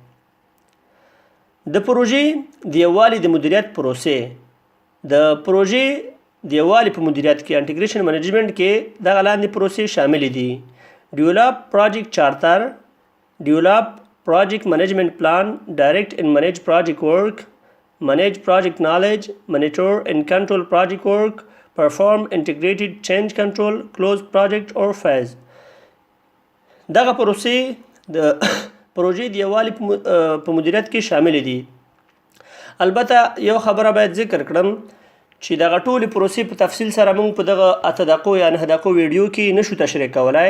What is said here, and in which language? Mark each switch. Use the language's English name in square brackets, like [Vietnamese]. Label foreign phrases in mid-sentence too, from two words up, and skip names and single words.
[Pashto] د پروژې د یووالي د مدیریت پروسې. د پروژې د یووالي په مدیریت کې [English] integration management [Pashto] کې دغه لاندې پروسې شاملې دي: [English] develop project charter, develop project management plan, direct and manage project work, manage project knowledge, monitor and control project work, perform integrated change control, close project or phase. [Pashto] دغه پروسې د پروژې د یووالي په مدیریت کې شامل دي. البته یو خبره باید ذکر کړم چې دغه ټولې پروسې په تفصیل سره موږ په دغه 8 دقیقو یا 9 دقیقو ویډیو کې نشو تشریح کولای.